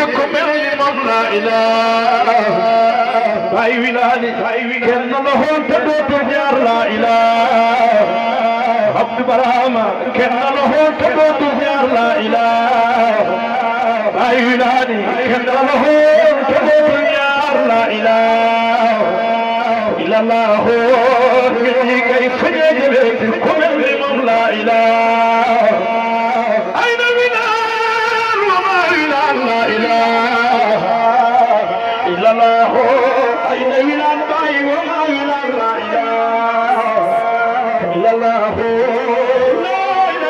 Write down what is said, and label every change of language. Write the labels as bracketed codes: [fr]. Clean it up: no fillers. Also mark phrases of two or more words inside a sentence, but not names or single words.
[wo] ko mel ni moom [ar] لا إله [wo] Baay Wilaani kenn la xool te dootul ñaar [ar] لا إله [wo] Abdou Barama kenn la xool te dootul ñaar [ar] لا إله [wo] Baay Wilaani kenn la xool te dootul ñaar [ar] لا إله إلا الله [wo] ñun ñi kay fu ñu jëlee te ko mel ni moom [ar] لا إله لا إله إلا الله أين ولاد باي وما ولاد لا إله إلا الله لا إله